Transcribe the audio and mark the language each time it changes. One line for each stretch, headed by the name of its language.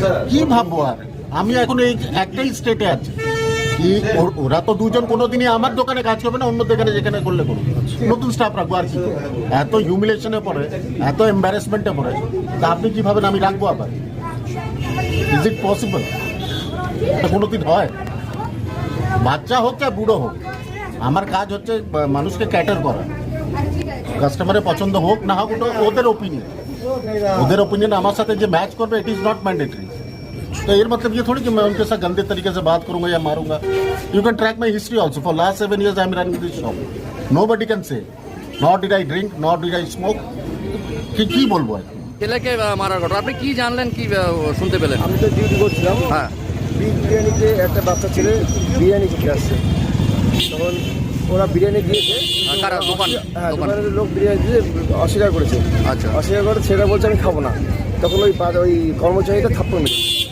Bangla: কি ভাববো আর, আমি এখন এই একটাই স্টেটে আছি কি ওরা তো দুজন কোনোদিনই আমার দোকানে কাজ করবে না, অন্য দোকানে যেখানে করলে করবে, নতুন স্টাফ রাখবো আর কি করবো? এত হিউমিলেশনে পড়ে, এত এম্বারেসমেন্টে পড়ে, তা আপনি কি ভাবেন আমি রাখবো আবার?
English: Is it possible?
Bangla: এটা কোনোদিন হয়? বাচ্চা হোক চাই বুড়ো হোক, আমার কাজ হচ্ছে মানুষকে ক্যাটার করা। কাস্টমারের পছন্দ হোক না হোক ওটা ওদের ওপিনিয়ন, ওদের
Hindi: ओपिनियन हमारे साथ जो मैच कर
English: It is not mandatory.
Hindi: तो ये मतलब ये थोड़ी कि मैं उनके साथ गंदे तरीके से बात करूंगा या मारूंगा।
English: You can track my history also for last 7 years I am running this shop. Nobody can say not did I drink not did I smoke.
Bangla: কি বলবো আর? ছেলেকে মারার ঘটনা আপনি কি জানলেন, কি শুনতে পেলেন? আমি তো ডিউটি করছিলাম, হ্যাঁ, বিগ বিরিয়ানিতে একটা বাচ্চা ছেলে বিরিয়ানি খেতে আসছে, তখন ওরা বিরিয়ানি দিয়েছে। কারা? দোকান? হ্যাঁ, দোকান। দোকানের লোক বিরিয়ানি দিয়ে অস্বীকার করেছে। আচ্ছা অস্বীকার করে ছেলেটা বলছে আমি খাবো না, তখন ওই কর্মচারীটা থাপ্পড় মেরেছে।